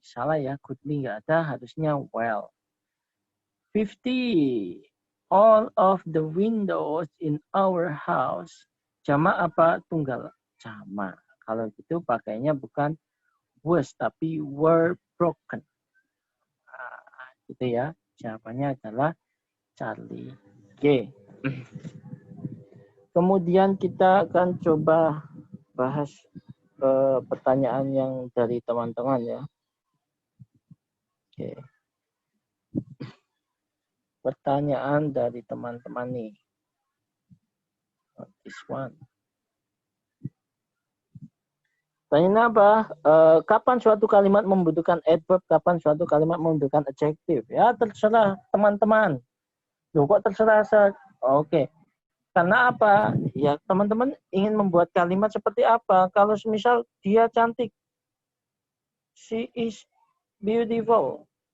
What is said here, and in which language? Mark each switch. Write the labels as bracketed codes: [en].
[id] Salah ya, goodly nggak ada, harusnya well. [en] 50, all of the windows in our house. [id] Jamak apa tunggal? Jamak. Kalau gitu pakainya bukan was, tapi were broken. Nah, gitu ya. Jawabannya adalah Charlie. Oke. Kemudian kita akan coba bahas pertanyaan yang dari teman-teman ya. Oke. Pertanyaan dari teman-teman nih. [en] This one. [id] Tanya apa? Kapan suatu kalimat membutuhkan adverb, kapan suatu kalimat membutuhkan adjective? Ya terserah teman-teman. Loh kok terserah? Oke. Karena apa? Ya teman-teman ingin membuat kalimat seperti apa? Kalau misal dia cantik, [en] she is beautiful.